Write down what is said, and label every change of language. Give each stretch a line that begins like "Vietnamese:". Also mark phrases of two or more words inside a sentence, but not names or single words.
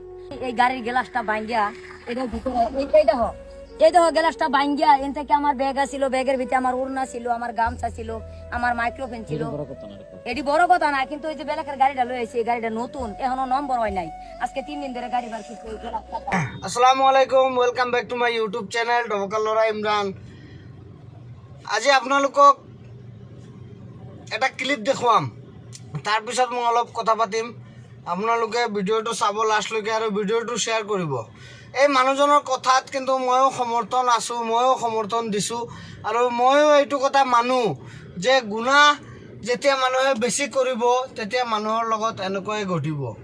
Bangla: এই গাড়ির গ্লাসটা ভাঙ্গিয়া এটার ভিতরে এই দেখো, গ্লাসটা ভাঙ্গিয়া এন থেকে আমার ব্যাগ ছিল, ব্যাগের ভিতরে আমার উড়না ছিল, আমার গামছা ছিল, আমার মাইক্রোফোন ছিল। এটি বড় কথা না, কিন্তু ওই যে বেলাকের গাড়িটা লয়েছে, এই গাড়িটা নতুন, এখনো নম্বর হয় নাই। আজকে 3 দিন ধরে গাড়ি বার করতে।
Arabic: السلام عليكم,
English: welcome back to my YouTube channel ডবকাল লৰা ইমৰান।
Assamese: আজি আপোনালোকক এটা ক্লিপ দেখুৱাম, তাৰপিছত মই অলপ কথা পাতিম। আপোনালোকে ভিডিঅ'টো চাব লাষ্টলৈকে আৰু ভিডিঅ'টো শ্বেয়াৰ কৰিব। এই মানুহজনৰ কথাত কিন্তু ময়ো সমৰ্থন আছোঁ, ময়ো সমৰ্থন দিছোঁ, আৰু ময়ো এইটো কথা মানো যে গুনাহ যেতিয়া মানুহে বেছি কৰিব তেতিয়া মানুহৰ লগত এনেকুৱাই ঘটিব।